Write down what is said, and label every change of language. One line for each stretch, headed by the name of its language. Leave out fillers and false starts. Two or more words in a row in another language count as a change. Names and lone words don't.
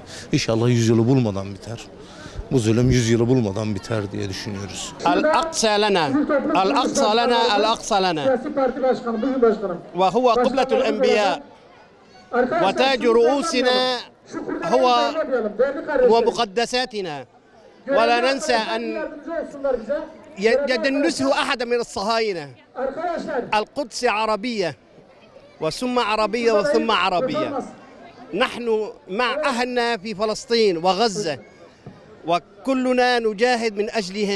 Turkish: İnşallah 100 yılı bulmadan biter. Bu zulüm 100 yılı bulmadan biter diye düşünüyoruz.
Arabic: الأقصى لنا، الأقصى لنا، الأقصى لنا. وهو قبلة الأنبياء. وتاج رؤوسنا هو مقدساتنا. ولا ننسى أن يدنسه أحد من الصهاينة. القدس عربية وثم عربية وثم عربية. نحن مع أهلنا في فلسطين وغزة وكلنا نجاهد من أجلهم.